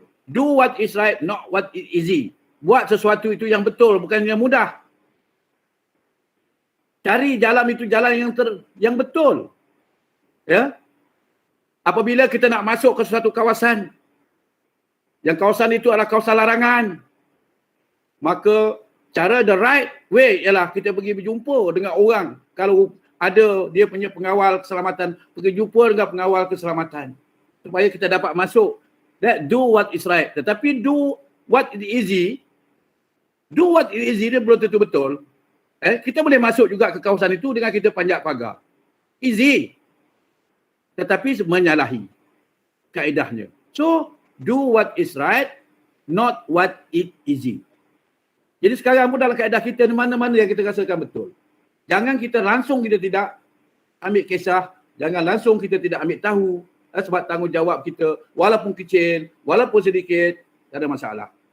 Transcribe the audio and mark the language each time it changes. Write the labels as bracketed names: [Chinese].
[English] Do what is right, not what is easy. [Malay] Buat sesuatu itu yang betul, bukan yang mudah. Cari jalan itu jalan yang betul. Apabila kita nak masuk ke suatu kawasan, yang kawasan itu adalah kawasan larangan, maka cara [English] the right way [Malay] ialah kita pergi berjumpa dengan orang. Kalau ada dia punya pengawal keselamatan, pergi jumpa dengan pengawal keselamatan supaya kita dapat masuk. [English] Do what is right. Tetapi do what is easy, [Malay] dia belum tentu betul. Kita boleh masuk juga ke kawasan itu dengan kita panjat pagar. Easy. Tetapi menyalahi kaedahnya. [English] So, do what is right, not what is easy. [Malay] Jadi sekarang pun dalam kaedah kita, mana-mana yang kita rasakan betul. Jangan kita langsung kita tidak ambil kisah, jangan langsung kita tidak ambil tahu, sebab tanggungjawab kita, walaupun kecil, walaupun sedikit, tak ada masalah.